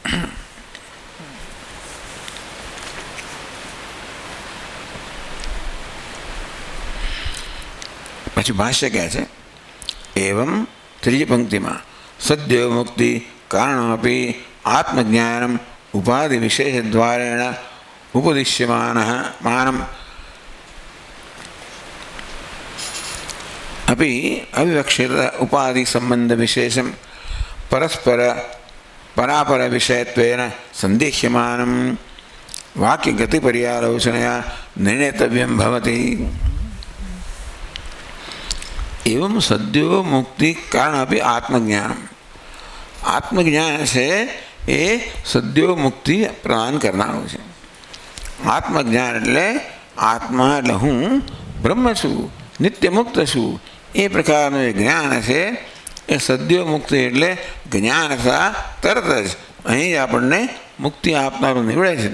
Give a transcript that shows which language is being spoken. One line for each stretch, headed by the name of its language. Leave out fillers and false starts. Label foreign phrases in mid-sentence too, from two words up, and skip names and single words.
Gujarati: પછી ભાષ્ય કહે છે એવમ ત્રીજી પંક્તિમાં
Sanskrit: सद्यो मुक्ति कारणमपि आत्मज्ञानम् उपाधि विशेष द्वारेण उपदिश्यमानम् अपि अविवक्षित उपाधि संबंध विशेषम परस्पर परापर विषयत्वेन संदेह्यमानं वाक्य गति पर्यालोचनया निर्णेतव्यं भवति. एवं सद्यो मुक्ति कारण अपि आत्मज्ञानम.
Gujarati: આત્મજ્ઞાન છે એ
Sanskrit: सद्यो मुक्ति
Gujarati: પ્રદાન કરનારું છે. આત્મજ્ઞાન એટલે આત્મા એટલે હું બ્રહ્મ છું, નિત્ય મુક્ત છું, એ પ્રકારનું જે જ્ઞાન છે એ
Sanskrit: सद्यो मुक्ति
Gujarati: એટલે જ્ઞાન થતા તરત જ અહીં જ આપણને મુક્તિ આપનારું નીવડે છે.